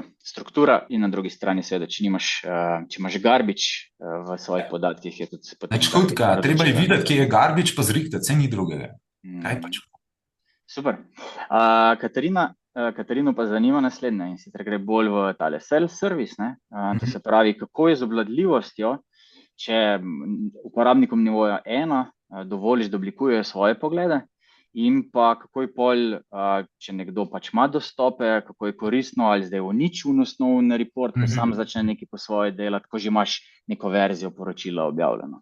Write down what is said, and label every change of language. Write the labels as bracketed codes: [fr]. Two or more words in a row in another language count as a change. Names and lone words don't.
[sl] Struktura in na drugi strani seveda, če imaš garbage v svojih podatkih, je tudi potem... Škotka, treba je videti, kje je garbage, pa zrihtati, vse ni drugega. Kaj pač? Super. Katarino pa zanima naslednje in sicer gre bolj v tale self-service, to se pravi, kako je z obvladljivostjo, če uporabnikom nivoja 1 dovoliš, da oblikujejo svoje poglede in pa kako je pol, če nekdo pač ima dostope, kako je koristno, ali zdaj uniči osnovni report, ko sam začne nekaj po svoje delati, ko že imaš neko verzijo poročila objavljeno.